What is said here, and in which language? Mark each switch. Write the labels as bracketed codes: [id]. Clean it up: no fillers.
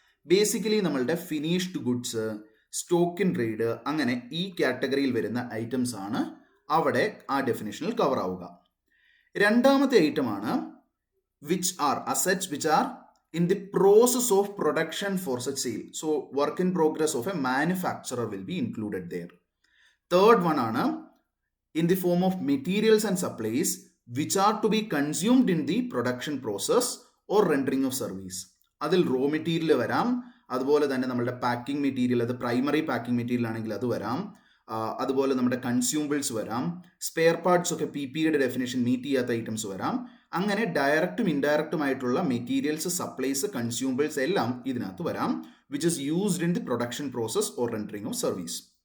[ml] Basically നമ്മളുടെ finished goods, stock in trade, അങ്ങനെ ഈ കാറ്റഗറിയിൽ വരുന്ന ഐറ്റംസ് ആണ് അവിടെ ആ ഡെഫിനേഷനിൽ കവർ ആവുക. രണ്ടാമത്തെ ഐറ്റം ആണ് [en] Which are assets which are in the process of production for such sale. So work in progress of a manufacturer will be included there. Third one ആണ് in the form of materials and supplies which are to be consumed in the production process or rendering of service. [ml] അതിൽ raw material വരാം, അതുപോലെ തന്നെ നമ്മുടെ packing material, അത് primary packing material ആണെങ്കിൽ അത് വരാം, അതുപോലെ നമ്മുടെ കൺസ്യൂമബിൾസ് വരാം, സ്പെയർ പാർട്സ് ഒക്കെ PPEയുടെ ഡെഫിനേഷൻ മീറ്റ് ചെയ്യാത്ത ഐറ്റംസ് വരാം. അങ്ങനെ ഡയറക്റ്റും ഇൻഡയറക്റ്റുമായിട്ടുള്ള മെറ്റീരിയൽസ്, സപ്ലൈസ്, കൺസ്യൂമബിൾസ് എല്ലാം ഇതിനകത്ത് വരാം, [en] Which is used in the production process or rendering of service.